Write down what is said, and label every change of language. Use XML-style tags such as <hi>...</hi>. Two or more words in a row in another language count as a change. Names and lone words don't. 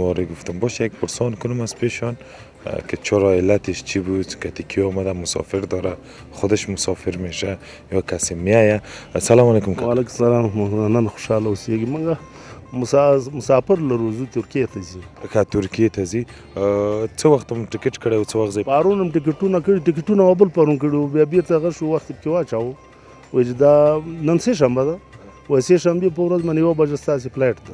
<fa>واره، گفتم باشه یک پرسان کنم از پیشان که چرا علتش چی بود که تیکی آمده مسافر داره، خودش مسافر میشه یا کسی میایه.</fa> <ar>سلام علیکم. و علیکم السلام.</ar> <ps>نن خوشحاله اوسېږي. موږ مسافر لرو، زه ترکیې ته ځم. که ترکیې ته ځي، څه وخت هم ټکټ کړی او څه وخت ځئ؟ پرون هم ټکټونه کړي، ټکټونه او بل پرون کړي وو، بیا بیرته هغه شو وخت پکې واچاوه. وایي چې دا نن سه شنبه ده، وایي سه شنبې په ورځ باندې 1 بجه ستاسې فلایټ ده.</ps>